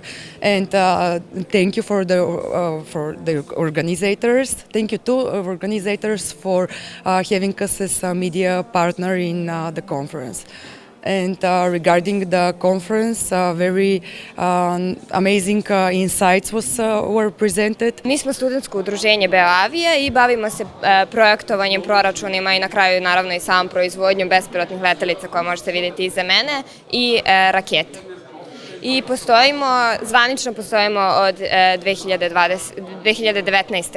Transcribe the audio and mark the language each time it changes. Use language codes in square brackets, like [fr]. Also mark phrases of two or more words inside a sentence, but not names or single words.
[en] And thank you for the organizers. Thank you to organizers for having us as a media partner in the conference. And regarding the conference, very amazing insights were presented. [sr] Mi smo studentsko udruženje Beoavija i bavimo se projektovanjem, proračunima i na kraju naravno i samom proizvodnjom bespilotnih letelica koja možete vidjeti iza mene i raketa. I zvanično postojimo od 2019.